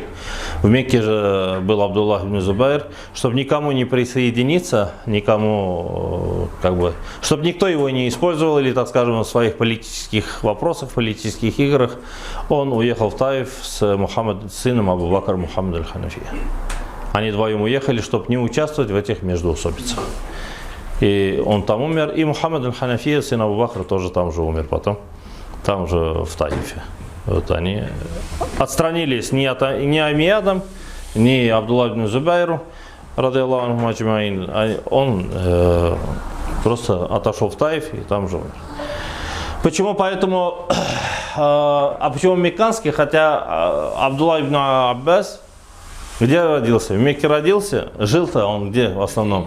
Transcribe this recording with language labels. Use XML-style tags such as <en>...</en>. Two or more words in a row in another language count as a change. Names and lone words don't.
<ru>В Мекке же был Абдуллах ибн Зубайр, чтобы никому не присоединиться, никому, чтобы никто его не использовал или, так скажем, в своих политических вопросах, политических играх, он уехал в Таиф с сыном Абу Бакр Мухаммад аль-Ханафия. Они вдвоем уехали, чтобы не участвовать в этих междоусобицах. И он там умер, и Мухаммад аль-Ханафия, сын Абу Бакра, тоже там же умер потом, там же в Таифе. Вот они отстранились ни Амиядом, ни Абдуллах ибн Зубайру,</ru> <ar>رضي الله عنهم أجمعين,</ar> <ru>он просто отошел в Таиф и там же умер. Почему поэтому, почему мекканский, хотя Абдуллах ибн Аббас, где родился? В Мекке родился, жил-то он где в основном?</ru>